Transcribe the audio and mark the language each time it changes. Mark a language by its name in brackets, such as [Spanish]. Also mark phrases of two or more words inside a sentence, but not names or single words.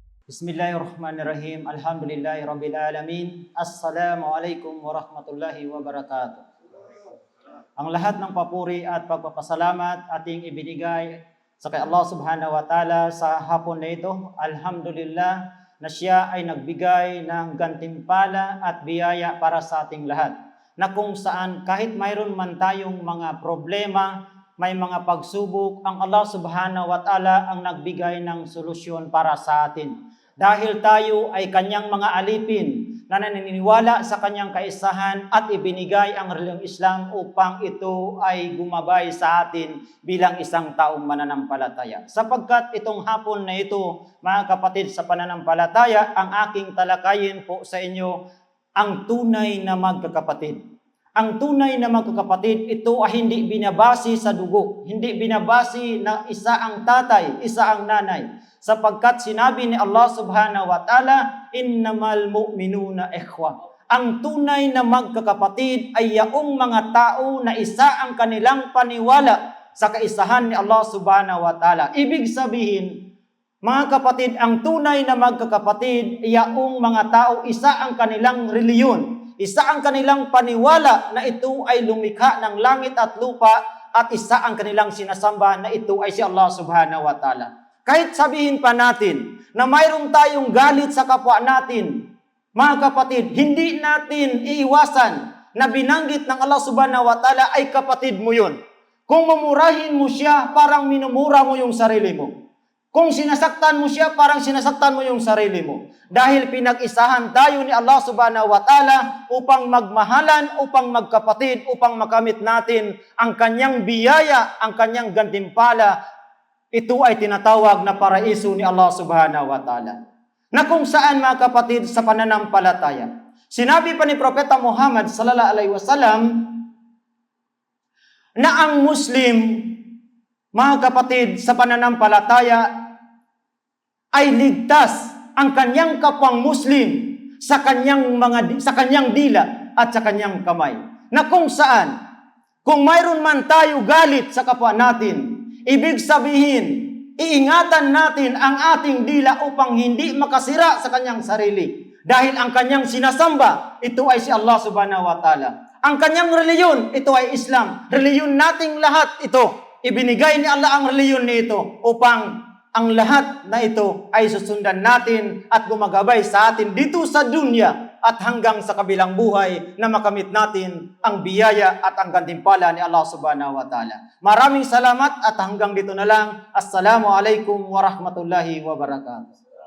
[Arabic] بسم الله الرحمن الرحيم. الحمد لله رب العالمين. السلام عليكم ورحمة الله وبركاته. [Filipino] Ang lahat ng papuri at pagpapasalamat ating ibinigay sa kay Allah [Arabic] سبحانه وتعالى [Filipino] sa hapon na ito. Alhamdulillah na siya ay nagbigay ng gantimpala at biyaya para sa ating lahat. Na kung saan kahit mayroon man tayong mga problema, may mga pagsubok, ang Allah [Arabic] سبحانه وتعالى [Filipino] ang nagbigay ng solusyon para sa atin. Dahil tayo ay kanyang mga alipin na naniniwala sa kanyang kaisahan at ibinigay ang relihiyong Islam upang ito ay gumabay sa atin bilang isang taong mananampalataya. Sapagkat itong hapon na ito, mga kapatid sa pananampalataya, ang aking talakayin po sa inyo ang tunay na magkakapatid. Ang tunay na magkakapatid, ito ay hindi binabase sa dugo, hindi binabase na isa ang tatay, isa ang nanay. Sapagkat sinabi ni Allah [Arabic] سبحانه وتعالى, إنما المؤمنون إخوة. [Filipino] Ang tunay na magkakapatid ay yaong mga tao na isa ang kanilang paniwala sa kaisahan ni Allah [Arabic] سبحانه وتعالى. [Filipino] Ibig sabihin, mga kapatid, ang tunay na magkakapatid ay yaong mga tao, isa ang kanilang reliyon, isa ang kanilang paniwala na ito ay lumikha ng langit at lupa, at isa ang kanilang sinasamba na ito ay si Allah [Arabic] سبحانه وتعالى. [Filipino] Kahit sabihin pa natin na mayroon tayong galit sa kapwa natin, mga kapatid, hindi natin iiwasan na binanggit ng Allah [Arabic] سبحانه وتعالى [Filipino] ay kapatid mo yun. Kung mamurahin mo siya, parang minumura mo yung sarili mo. Kung sinasaktan mo siya, parang sinasaktan mo yung sarili mo. Dahil pinag-isahan tayo ni Allah [Arabic] سبحانه وتعالى [Filipino] upang magmahalan, upang magkapatid, upang makamit natin ang kanyang biyaya, ang kanyang gantimpala. Ito ay tinatawag na paraiso ni Allah [Arabic] سبحانه وتعالى. [Filipino] Na kung saan, mga kapatid, sa pananampalataya. Sinabi pa ni Propeta Muhammad [Arabic] صلى الله عليه وسلم [Filipino] na ang Muslim, mga kapatid, sa pananampalataya ay ligtas ang kanyang kapwang Muslim sa kanyang dila at sa kanyang kamay. Na kung saan, kung mayroon man tayo galit sa kapwa natin, ibig sabihin, iingatan natin ang ating dila upang hindi makasira sa kanyang sarili. Dahil ang kanyang sinasamba, ito ay si Allah [Arabic] سبحانه وتعالى. [Filipino] Ang kanyang reliyon, ito ay Islam. Reliyon nating lahat ito. Ibinigay ni Allah ang reliyon nito upang ang lahat na ito ay susundan natin at gumagabay sa atin dito sa dunya at hanggang sa kabilang buhay na makamit natin ang biyaya at ang gantimpala ni Allah [Arabic] سبحانه وتعالى. [Filipino] Maraming salamat at hanggang dito na lang. [Arabic] السلام عليكم ورحمة الله وبركاته.